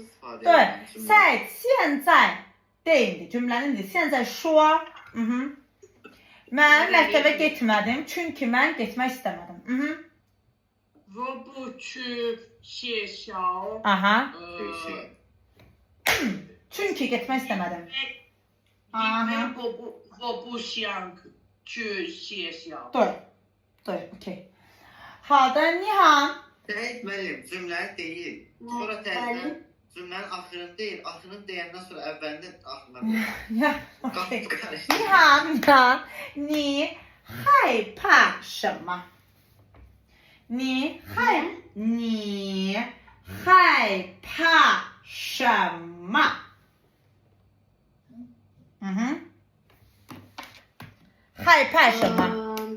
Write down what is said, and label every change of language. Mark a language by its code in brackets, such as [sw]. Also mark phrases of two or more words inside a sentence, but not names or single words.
[zh] 对，在现在 [az] deyildi. Cümlənin deyil. [zh] 现在说. [az] Mən məktəbə getmədim, çünki mən getmək istəmədim. [zh] 我不去学校。 Aha. 对， [az] Çünki getmək istəmədim. [zh] 因为我不想去学校。对, okey. 好的, Nihan. [az] Səyid müəllim, cümləni deyil. Sonra tərcümə cümlənin axırını deyil, axırını deyəndən sonra əvvəlində axırına. Ya, okey. Nihan, [zh] 你害怕什么？你害怕什么？害怕什么？